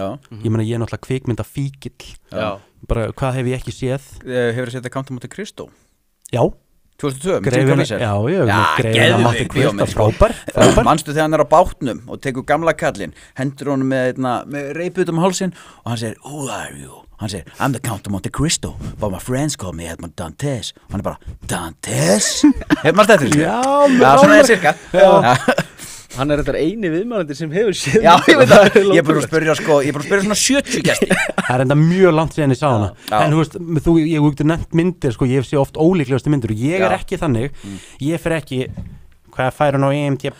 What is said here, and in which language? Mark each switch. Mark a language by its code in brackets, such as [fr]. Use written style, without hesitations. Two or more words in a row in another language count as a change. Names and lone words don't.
[is] Ég meina, ég er náttúrulega kvikmynda fíkill. Já. Bara, hvað hef ég ekki séð? Hefurðu séð Count of Monte Cristo? Já. 2002, Greifina, Greifina Monte Cristo, frábær. Manstu þegar hann er á bátnum og tekur gamla kallinn, hendur honum með reiput hálsinn og hann segir, [en] who are you? [is] Hann segir, [en] I'm the Count of Monte Cristo, but my friends call me Edmond Dantes. [is] Og hann er bara, Dantes? Hefur maður stættir? Já, svona er cirka. Hann er þetta eini viðmælandi sem hefur séð. Já, ég veit það. Ég er bara að spyrja svona 70 gesti. Það er enda mjög langt síðan ég sá hana. En þú veist, ég hef nefnt myndir, sko, ég hef séð oft ólíklegustu myndir og ég er ekki þannig, ég fer ekki, hvað fær hún á IMDb?